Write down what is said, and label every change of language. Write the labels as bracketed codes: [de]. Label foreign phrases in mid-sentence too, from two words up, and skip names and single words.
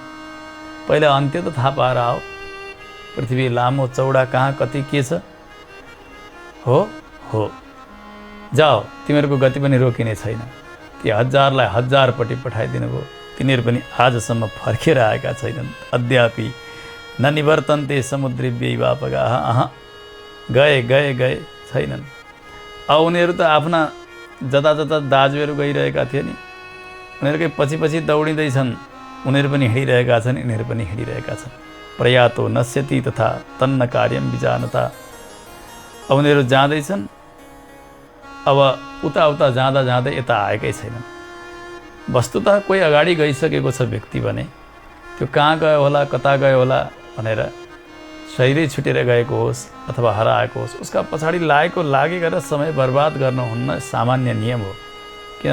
[ne] पहिला अन्त्य त थाहा पाएर आओ। पृथ्वी लामो चौडा कहाँ कति के छ? हो जाओ, तिमीहरूको गति पनि रोकिने छैन। ती 1000लाई 1000पट्टि पठाइदिनु भयो। तिनीहरू पनि आजसम्म फर्केर आएका छैनन्। [sa] अद्यापि न निवर्तन्ते समुद्रेभ्य वापगाः। [ne] गए छैनन्। अब उनीहरू त आफ्ना जता दाजुहरू गइरहेका थिए नि, उनीहरूकै पछि दौडिँदैछन्। उनीहरू पनि हिँडिरहेका छन्, यिनीहरू पनि हिँडिरहेका छन्। [sa] प्रयातो नश्यति तथा तन्न कार्यम विजानता। [ne] अब उनीहरू जाँदैछन्। अब उता जाँदै यता आएकै छैनन्। वस्तुतः कोही अगाडि गइसकेको छ व्यक्ति भने त्यो कहाँ गयो होला, कता गयो होला भनेर शरीरै छुटेर गएको होस् अथवा हराएको होस्, उसका पछाडि लागेर समय बर्बाद गर्नुहुन्न सामान्य नियम हो।